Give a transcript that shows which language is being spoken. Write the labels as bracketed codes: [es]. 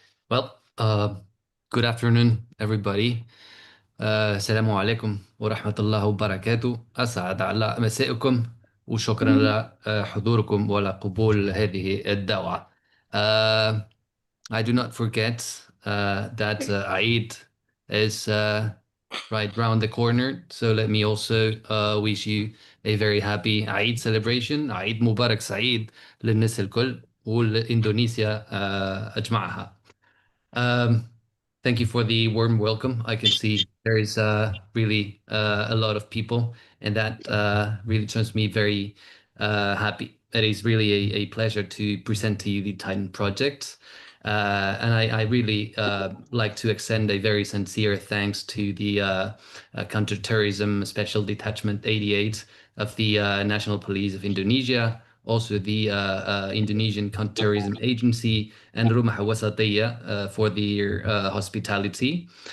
[en] Well, good afternoon, everybody. [ar] السلام عليكم ورحمة الله وبركاته. أسعد على مسائكم وشكرا لحضوركم ولقبول هذه الدعوة. [en] I do not forget that Eid is right round the corner. So let me also wish you a very happy Eid celebration. [ar] Eid Mubarak Saeed للناس الكل ولإندونيسيا أجمعها. [en] Thank you for the warm welcome. I can see there is really a lot of people, and that really turns me very happy. It is really a pleasure to present to you the Titan project. And I really like to extend a very sincere thanks to the Counterterrorism Special Detachment 88 of the National Police of Indonesia, also the Indonesian Counterterrorism Agency, and Rumah Wasatiyah for their hospitality.